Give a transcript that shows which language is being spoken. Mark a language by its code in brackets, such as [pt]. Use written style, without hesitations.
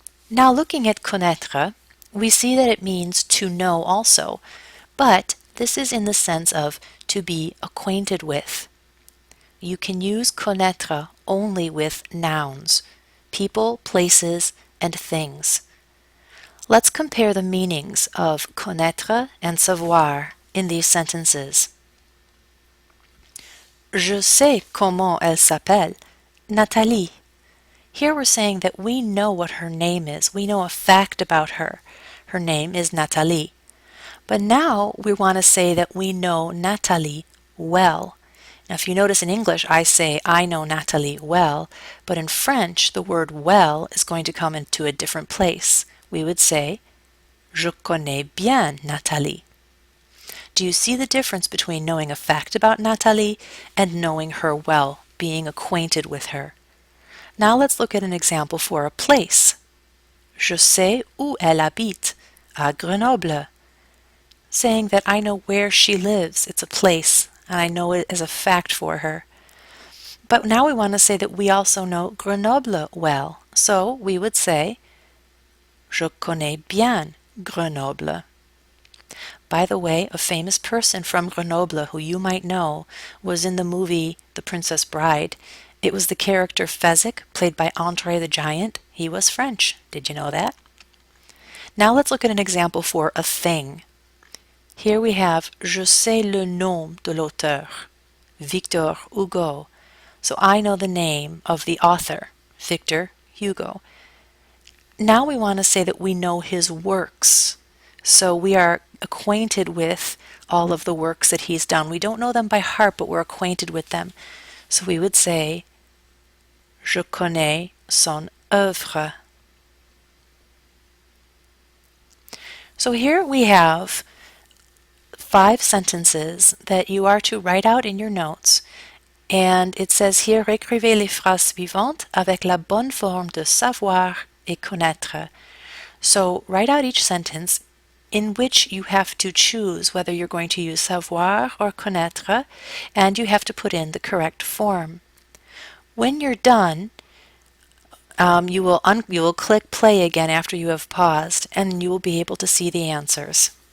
[en] Now looking at connaître, we see that it means to know also, but this is in the sense of to be acquainted with. You can use connaître only with nouns, people, places, and things. Let's compare the meanings of connaître and savoir in these sentences. [fr] Je sais comment elle s'appelle, Nathalie. [en] Here we're saying that we know what her name is. We know a fact about her. Her name is Nathalie. But now we want to say that we know Nathalie well. Now if you notice in English I say I know Nathalie well, but in French the word well is going to come into a different place. We would say [fr] je connais bien Nathalie. [en] Do you see the difference between knowing a fact about Nathalie and knowing her well, being acquainted with her? Now let's look at an example for a place. [fr] Je sais où elle habite, à Grenoble. [en] Saying that I know where she lives, it's a place, and I know it as a fact for her. But now we want to say that we also know Grenoble well. So we would say, [fr] Je connais bien Grenoble. [en] By the way, a famous person from Grenoble who you might know was in the movie The Princess Bride. It was the character Fezzik, played by Andre the Giant. He was French. Did you know that? Now let's look at an example for a thing. Here we have [fr] Je sais le nom de l'auteur, Victor Hugo. [en] So I know the name of the author, Victor Hugo. Now we want to say that we know his works. So we are acquainted with all of the works that he's done. We don't know them by heart, but we're acquainted with them. So we would say, [fr] Je connais son œuvre. [en] So here we have 5 sentences that you are to write out in your notes. And it says here, [fr] écrivez les phrases suivantes avec la bonne forme de savoir et connaître. [en] So write out each sentence in which you have to choose whether you're going to use savoir or connaître, and you have to put in the correct form. When you're done, you will click play again after you have paused, and you will be able to see the answers.